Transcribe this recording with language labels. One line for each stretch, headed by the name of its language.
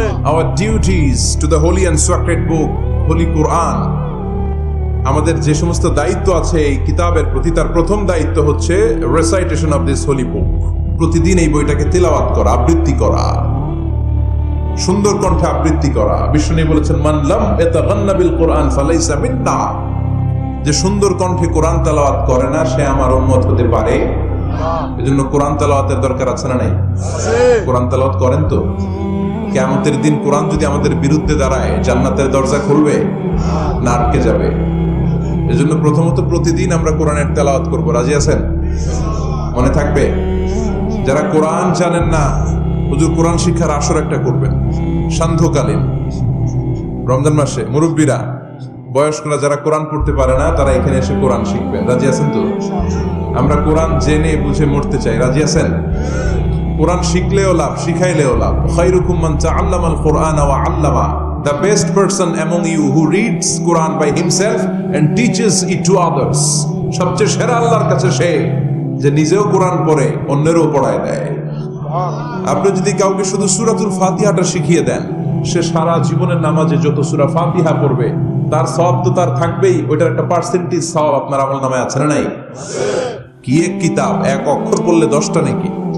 English: Our duties to the holy and sacred book, holy Quran.
Bangla: আমাদের যে সমস্ত দায়িত্ব আছে এই কিতাবের প্রতি, তার প্রথম দায়িত্ব হচ্ছে
English: recitation of this holy book.
Bangla: প্রতিদিন এই বইটাকে তেলাওয়াত করা, আবৃত্তি করা, সুন্দর কণ্ঠে আবৃত্তি করা। বিষ্ণু বলেছেন,
Arabic: মান লাম ইয়াতাগান্না বিল কোরআন ফালাইসা মিন্না।
Bangla: যে সুন্দর কণ্ঠে কোরআন তেলাওয়াত করে না, সে আমার উম্মত হতে পারে। এজন্য কোরআন তেলাওয়াতের দরকার আছে না নাই? কোরআন তেলাওয়াত করেন তো? কিয়ামতের দিন কোরআন যদি আমাদের বিরুদ্ধে দাঁড়ায়, জান্নাতের দরজা খুলবে না আটকে যাবে? এজন্য প্রথমত প্রতিদিন আমরা কোরআনের তেলাওয়াত করব। রাজি আছেন? মনে থাকবে? যারা কোরআন জানেন না, হুজুর কোরআন শিক্ষার আসর একটা করবেন সান্ধ্যকালীন রমজান মাসে। মুরব্বীরা, বয়স্করা যারা কোরআন পড়তে পারে না, তারা এখানে এসে কোরআন শিখবেন। রাজি আছেন তো? আমরা কোরআন জেনে বুঝে মরতে চাই। রাজি আছেন? কোরআন শিখলেও লাভ, শিখাইলেও লাভ।
Arabic: খায়রুকুম মান তাআল্লামাল কুরআনা ওয়া আল্লামা।
English: The best person among you who reads Quran by himself and teaches it to others.
Bangla: সবচেয়ে সেরা আল্লাহর কাছে সে যে নিজেও কোরআন পড়ে, অন্যেরও পড়ায় দেয়। আপনি যদি কাউকে শুধু সূরাতুল ফাতিহাটা শিখিয়ে দেন, সে সারা জীবনের নামাজে যত সূরা ফাতিহা পড়বে তার সওয়াব তো তার থাকবেই, ওইটার একটা পার্সেন্টেজ সওয়াব আপনার আমলনামায় আছে না নাই? কি এক কিতাব, এক অক্ষর পড়লে 10টা নাকি?